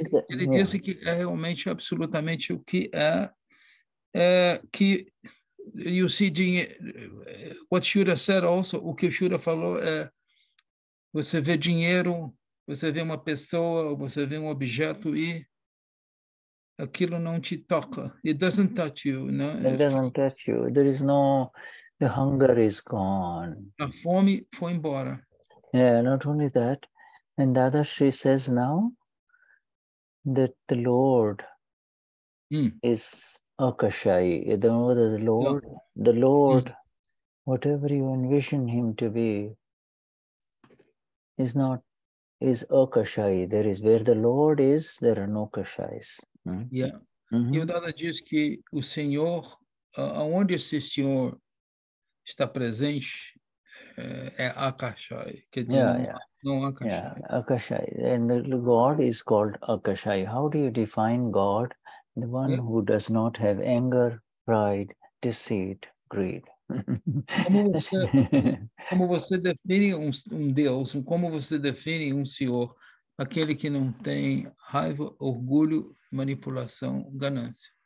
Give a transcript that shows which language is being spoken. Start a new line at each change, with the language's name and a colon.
Portuguese: Ele disse que é realmente absolutamente o que que
English: you see what Shuddha said also,
Portuguese: o que o Shuddha falou é, você vê dinheiro, você vê uma pessoa, você vê um objeto e aquilo não te toca.
English: It doesn't touch you, né? It doesn't touch you. There is no, the hunger is gone.
Portuguese: A fome foi embora.
English: Yeah, not only that, and Dadashri says now that the Lord is Akashaya. The Lord, whatever you envision him to be, is Akashaya. There is, where the Lord is, there are no kashayas. Yeah.
Portuguese: E o Dada diz que o Senhor, aonde esse Senhor está presente, é Akashaya. Quer dizer, não Akashaya.
English: Yeah, Akashaya. And the God is called Akashaya. How do you define God? The one who does not have anger, pride, deceit, greed.
Portuguese: Como você define um Deus? Como você define um Senhor? Aquele que não tem raiva, orgulho, manipulação, ganância.